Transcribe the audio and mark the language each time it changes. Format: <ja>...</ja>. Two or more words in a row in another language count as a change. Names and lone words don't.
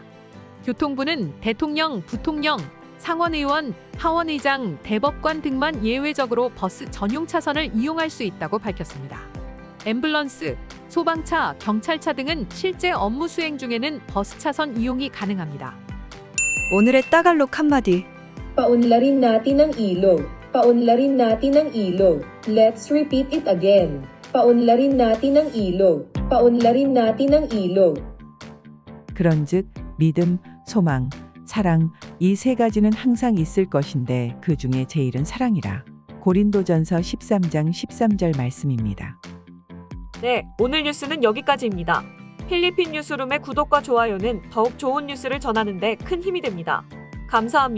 <ko>교통부는 대통령, 부통령, 상원의원, 하원의장, 대법관 등만 예외적으로 버스 전용 차선을 이용할 수 있다고 밝혔습니다. 앰뷸런스, 소방차, 경찰차 등은 실제 업무 수행 중에는 버스 차선 이용이 가능합니다. 오늘의 따갈록 한마디.</ko> <tl>Paunlarin natin ang ilog. Paunlarin natin ang ilog.</tl> <en>Let's repeat it again.</en> <tl>Paunlarin natin ang ilog. Paunlarin natin ang ilog.</tl> <ko>그런즉 믿음, 소망, 사랑 이 3가지는 항상 있을 것인데 그 중에 제일은 사랑이라. 고린도전서 13장 13절 말씀입니다. 네, 오늘 뉴스는 여기까지입니다. 필리핀 뉴스룸의 구독과 좋아요는 더욱 좋은 뉴스를 전하는 데 큰 힘이 됩니다.</ko>